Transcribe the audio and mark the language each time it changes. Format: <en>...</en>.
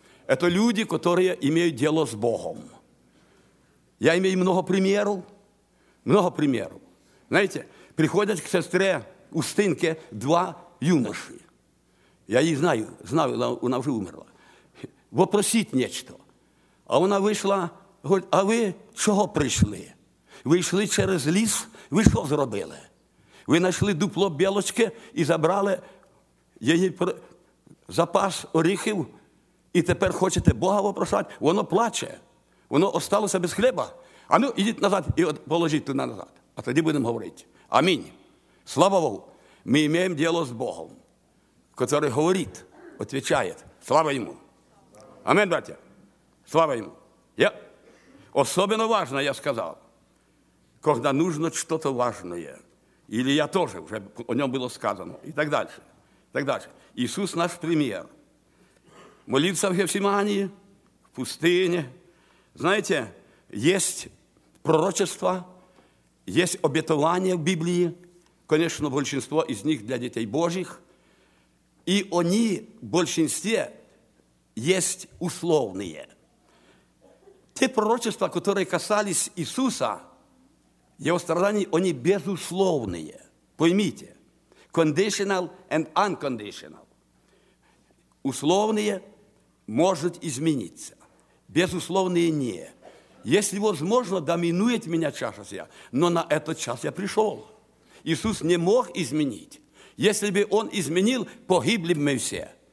<ru>Это люди, которые имеют дело с Богом. Я имею много примеров. Много примеров. Знаете, приходят к сестре Устинке два юноши. Я их знаю, она уже умерла. Вопросить нечто. А она вышла, говорит: а вы чего пришли? Вы шли через</ru> <uk>ліс, ви що зробили? Ви знайшли дупло білочки і забрали її запас оріхів, і тепер хочете Бога вопрошати? Воно плаче, воно осталося без хліба. А ну, ідіть назад і положіть туди назад. А тоді будемо говорити. Амінь. Слава Богу, ми маємо діло з Богом, який говорить, відповідає. Слава Йому. Амінь, браття. Слава Йому. Я особливо важливо, я сказав,</uk> <ru>когда нужно что-то важное. Или я тоже, уже о нем было сказано. И так дальше. Иисус наш пример. Молиться в Гефсимании, в пустыне. Знаете, есть пророчества, есть обетования в Библии. Конечно, большинство из них для детей Божьих. И они, в большинстве, есть условные. Те пророчества, которые касались Иисуса, Его страдания, они безусловные. Поймите.</ru> <en>Conditional and unconditional.</en> <ru>Условные могут измениться. Безусловные – не. Если возможно, доминует меня чаша сия, но на этот час я пришел. Иисус не мог изменить. Если бы Он изменил, погибли бы мы все.</ru>